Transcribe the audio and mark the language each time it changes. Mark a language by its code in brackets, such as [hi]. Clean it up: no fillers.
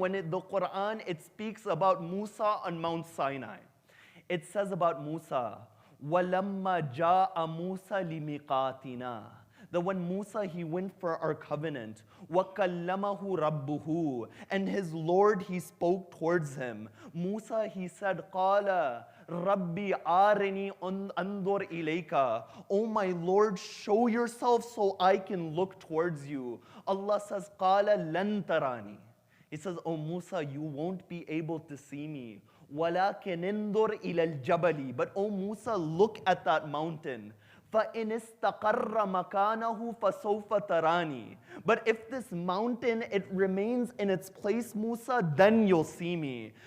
[en] When the Quran, it speaks about Musa on Mount Sinai. It says about Musa, [ar] وَلَمَّا جَاءَ مُوسَى لِمِيقَاتِنَا. [en] That when Musa, he went for our covenant, [ar] وَكَلَّمَهُ رَبُّهُ, [en] and his Lord, he spoke towards him. Musa, he said, [ar] قَالَ رَبِّي آرِنِي أَنْظُرْ إِلَيْكَ. [en] Oh my Lord, show yourself so I can look towards you. Allah says, [ar] قَالَ لَن تَرَانِي. [en] He says, oh Musa, you won't be able to see me. [ar] وَلَكِنْ انظُرْ إِلَى الْجَبَلِ. [en] But oh Musa, look at that mountain. [ar] فَإِنِ اسْتَقَرَّ مَكَانَهُ فَسَوْفَ تَرَانِي. [en] But if this mountain, it remains in its place, Musa, then you'll see me.